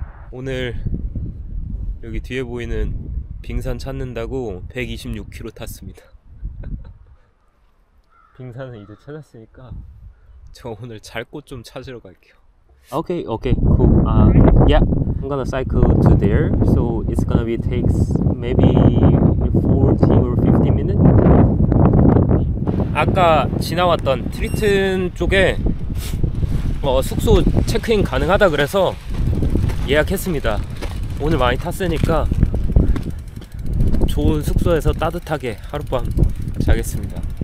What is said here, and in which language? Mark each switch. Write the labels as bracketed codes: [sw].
[ko] 오늘 여기 뒤에 보이는 빙산 찾는다고 126km 탔습니다. 빙산은 이제 찾았으니까 저 오늘 잘 곳 좀 찾으러 갈게요. [en] Okay, cool. Yeah, I'm gonna cycle to there. So it's gonna be takes maybe 40 or 50 minutes. [ko] 아까 지나왔던 트리튼 쪽에 숙소 체크인 가능하다 그래서 예약했습니다. 오늘 많이 탔으니까 좋은 숙소에서 따뜻하게 하룻밤 자겠습니다.